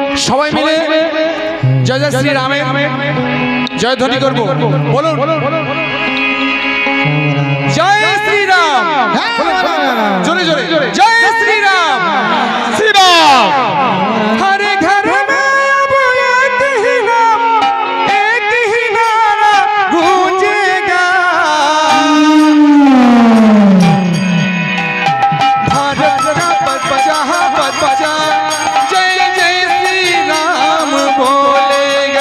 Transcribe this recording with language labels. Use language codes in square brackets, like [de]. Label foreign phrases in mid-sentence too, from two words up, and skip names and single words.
[bn] সবাই মিলে জয় জয় শ্রী রামের জয় ধ্বনি করব। বলুন জয় শ্রী রাম, জোরে জোরে জয় শ্রী রাম, শ্রী রাম। [hi] हरे घर में अब एक ही नाम, एक ही नारा गूंजेगा। भारत का पद बजा जय जय श्री राम बोलेगा।